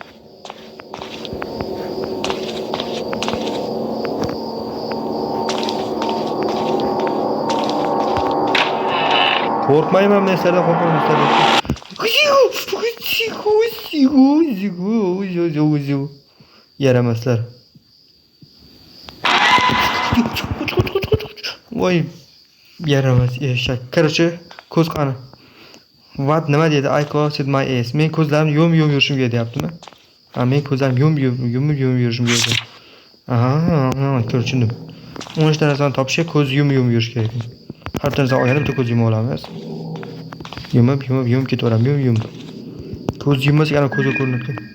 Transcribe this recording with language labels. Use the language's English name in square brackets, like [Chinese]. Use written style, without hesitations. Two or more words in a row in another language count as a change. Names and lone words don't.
[Uzbek] Qo'rqmayman men sizlardan, qo'rqmayman sizlardan. Yaramaslar. Voy, yaramas eshak. Короче, ko'z qani. What nima dedi? [English] I closed my eyes. [Uzbek] Men ko'zlarimni yumib yurishim kerak deyaptimi? Ha, men ko'zlarimni yumib yurishim kerak. Aha, tushundim. 13 ta narsani topishga ko'z yumib yurish kerak. Har bir narsani olganda bitta ko'z yumib olamiz. Yumib ketaveramiz, yumib. Ko'z yummasak ana ko'zga ko'rinadi.